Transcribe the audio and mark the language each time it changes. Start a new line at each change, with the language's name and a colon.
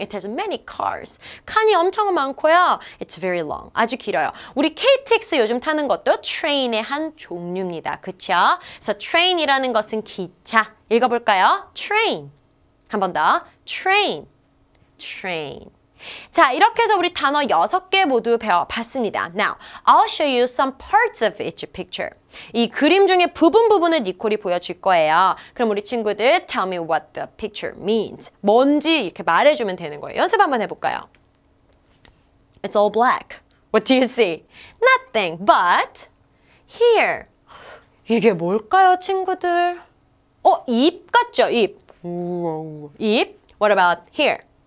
English: It has many cars.
Korean: 칸이 엄청 많고요.
English: It's very long.
Korean: 아주 길어요. 우리 KTX 요즘 타는 것도 train의 한 종류입니다. 그쵸? 그래서 train이라는 것은 기차. 읽어볼까요? train. 한 번 더. train. train. 자, 이렇게 해서 우리 단어 6개 모두 배워봤습니다.
English: Now, I'll show you some parts of each picture.
Korean: 이 그림 중에 부분을 니콜이 보여줄 거예요. 그럼 우리 친구들
English: tell me what the picture means.
Korean: 뭔지 이렇게 말해주면 되는 거예요. 연습 한번 해볼까요?
English: It's all black. What do you see? Nothing, but here.
Korean: 이게 뭘까요, 친구들? 잎 같죠, 잎. 잎.
English: What about here?